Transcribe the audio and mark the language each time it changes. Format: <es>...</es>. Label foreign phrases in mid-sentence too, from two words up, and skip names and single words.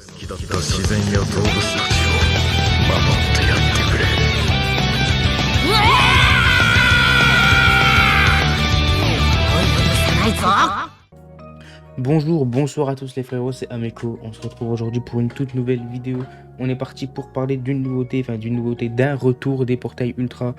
<ja>った自然や動物たちを守ってやってくれ。</ja> <fr>Bonjour, bonsoir à tous les frérots, c'est Ameko. On se retrouve aujourd'hui pour une toute nouvelle vidéo. On est parti pour parler d'une nouveauté, d'un retour des portails ultra.</fr>